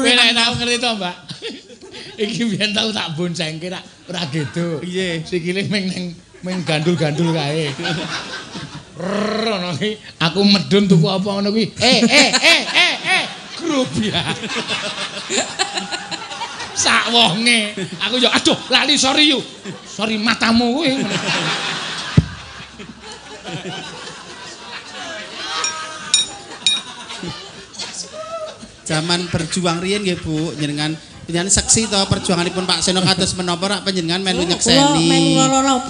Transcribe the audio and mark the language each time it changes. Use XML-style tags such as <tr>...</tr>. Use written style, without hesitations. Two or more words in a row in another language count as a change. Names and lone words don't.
<jv>Kowe lek tau ngerti to, Mbak? Iki biyen tau tak boncengke ora gitu. Iya. Sikile meng gandul-gandul kae. Ngono ki aku medun tuku apa ngono kuwi. Grubia. Sak wonge. Aku yo aduh lali sorry you. Sorry matamu kuwi. Zaman berjuang riyen nggih Bu, jenengan seksi to perjuanganipun Pak Seno kados menapa rak panjenengan melu nyekseni. Kula melu lara apa?</jv>